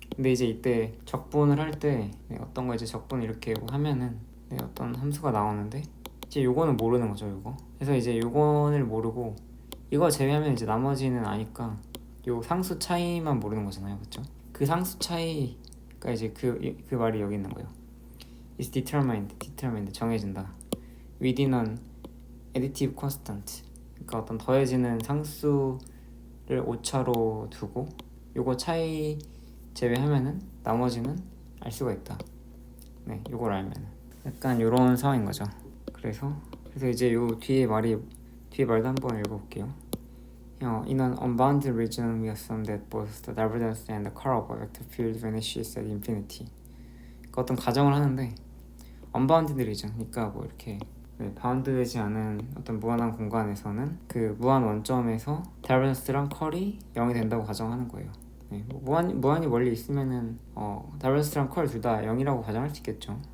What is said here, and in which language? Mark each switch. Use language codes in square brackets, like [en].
[ko] 근데 이제 이때 적분을 할 때 어떤 거 이제 적분을 이렇게 하면은 어떤 함수가 나오는데 이제 요거는 모르는 거죠, 요거. 그래서 이제 요거를 모르고 이거 제외하면 이제 나머지는 아니까 요 상수 차이만 모르는 거잖아요, 맞죠? 그 상수 차이가 이제 그 말이 여기 있는 거예요. [en] is determined [ko] 정해진다. [en] within an additive constant. [ko] 그러니까 어떤 더해지는 상수를 오차로 두고 요거 차이 제외하면은 나머지는 알 수가 있다. 네, 요걸 알면은 약간 요런 상황인 거죠. 그래서 이제 요 뒤에 말도 한번 읽어볼게요. [en] In an unbounded region, we assume that both the divergence and the curl of a vector field vanishes at infinity. [ko] 그러니까 어떤 가정을 하는데 unbounded region, 그러니까 뭐 이렇게 바운드되지 않은 어떤 무한한 공간에서는 그 무한 원점에서 다이버전스랑 컬이 0이 된다고 가정하는 거예요. 네, 뭐 무한이 멀리 있으면은 다이버전스랑 컬 둘 다 0이라고 가정할 수 있겠죠.